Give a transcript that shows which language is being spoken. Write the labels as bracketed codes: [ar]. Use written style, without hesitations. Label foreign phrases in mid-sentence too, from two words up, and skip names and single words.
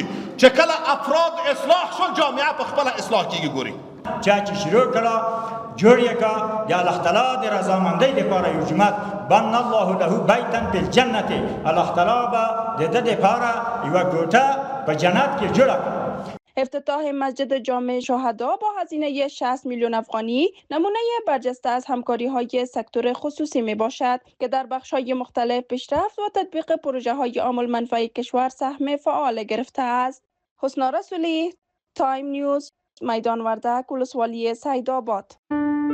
[ps] چې کله افراد اصلاح شول جامعه په خپله اصلاح کیږي. ګوري چا چې شروع کړه جوړ یې کړه د الله تعالی د رضامندۍ لپاره یو جومات [ar] بن الله له بیتا فی الجنة، [ps] الله تعالی به د ده لپاره یوه کوټه په جنت کې جوړه کړه. [fa] افتتاح مسجد جامع شهدا با هزینه 60 میلیون افغانی نمونه برجسته از همکاری‌های سکتور خصوصی میباشد که در بخش‌های مختلف پیشرفت و تطبیق پروژه‌های عام المنفعه کشور سهم فعال گرفته است. حسنا رسولی، تایم نیوز، میدان وردک، ولسوالی سیدآباد.